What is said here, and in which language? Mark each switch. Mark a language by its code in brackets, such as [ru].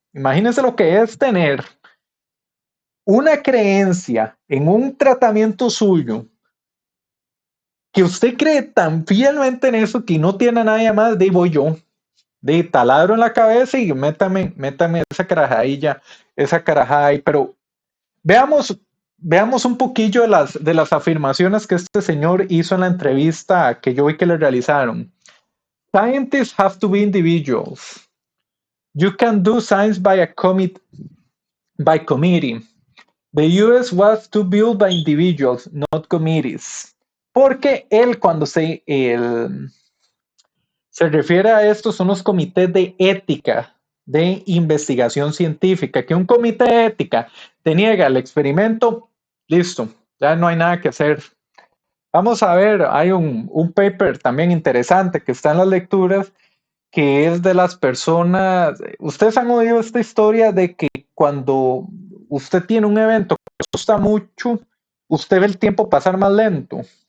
[es] Imagínense lo que es tener una creencia en un tratamiento suyo que usted cree tan fielmente en eso que no tiene a nadie más, de voy yo, de taladro en la cabeza y métame esa carajada ahí. Pero veamos un poquillo de las afirmaciones que este señor hizo en la entrevista que yo vi que le realizaron. [en] Scientists have to be individuals. You can do science by committee. The US was to build by individuals, not committees. [es] Porque él cuando se refiere a esto son los comités de ética de investigación científica, que un comité de ética te niega el experimento, listo, ya no hay nada que hacer. Vamos a ver, hay un paper también interesante que está en las lecturas, que es de las personas, ustedes han oído esta historia de que cuando usted tiene un evento que le gusta mucho, usted ve el tiempo pasar más lento.